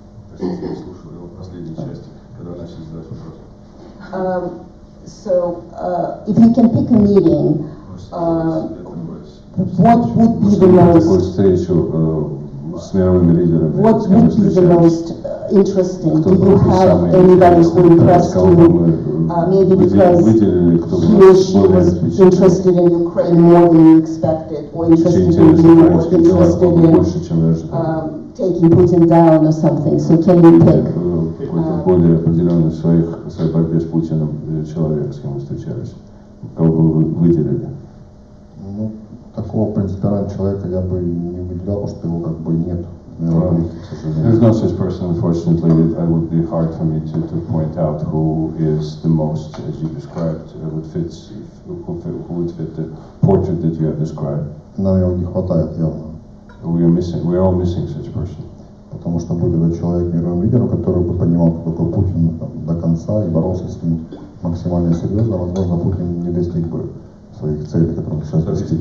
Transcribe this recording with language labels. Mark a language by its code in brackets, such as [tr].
[ru] Простите, я слушал его последней части, когда вы начали задавать вопрос. [en] So if you can pick a meeting. What would be the most? [ru] Такую встречу с мировыми лидерами. [en] What would be the most interesting? Do you have anybody who impressed you? Maybe because he or she was interested in Ukraine more than you expected, or interested in you, or interested in taking Putin down or something. So can you pick? [ru] Какой-то более определенный в своей борьбе с Путиным человек, с кем вы встречались? Кого бы вы выделили? Ну, такого принципиального человека я бы не выделял, потому что его как бы нет в мировой политике, к сожалению. [en] There's no such person, unfortunately. It would be hard for me to point out who is the most, as you described, who would fit the portrait that you have described. [ru] Нам его не хватает явно. [en] We are all missing such a person. [ru] Потому что был этот человек мировым лидером, который бы понимал, кто такой Путин до конца и боролся с ним максимально серьезно, возможно, Путин не достиг бы своих целей, которые он сейчас достиг.